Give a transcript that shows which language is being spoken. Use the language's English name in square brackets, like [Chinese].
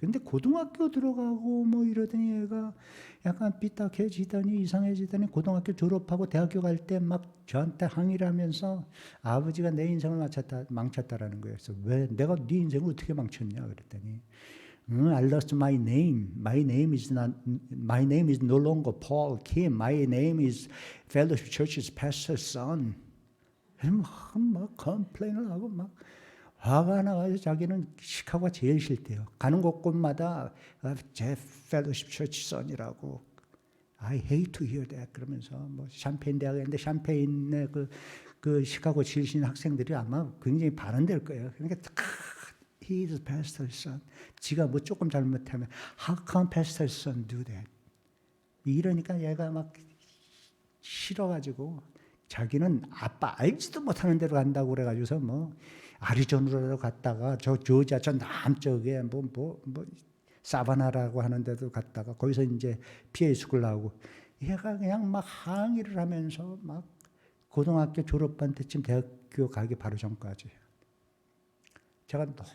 [Korean] 근데 고등학교 들어가고 뭐 이러더니 얘가 약간 삐딱해지더니 이상해지더니 고등학교 졸업하고 대학교 갈 때 막 저한테 항의를 하면서 아버지가 내 인생을 망쳤다라는 거예요. 그래서 왜 내가 네 인생을 어떻게 망쳤냐 그랬더니 [English] I lost my name. My name is no longer Paul Kim. My name is Fellowship Church's pastor's son. [Korean] 막 컴플레인을 하고 막 화가 나가지고 자기는 시카고가 제일 싫대요. 가는 곳곳마다 제 펠로십 처치 선이라고 [English] I hate to hear that [Korean] 그러면서 뭐 샴페인 대학인데 샴페인의 그 시카고 출신 학생들이 아마 굉장히 반응될 거예요. 그러니까 [English] he is pastor's son. [Korean] 지가 뭐 조금 잘못하면 [English] how can pastor's son do that? [Korean] 이러니까 얘가 막 싫어가지고 자기는 아빠 알지도 못하는 데로 간다고 그래가지고서 뭐 아리조나로 갔다가 저 조지아 저 남쪽에 뭐 사바나라고 하는 데도 갔다가 거기서 이제 PA 스쿨 나오고 얘가 그냥 막 항의를 하면서 막 고등학교 졸업반 때쯤 대학교 가기 바로 전까지 제가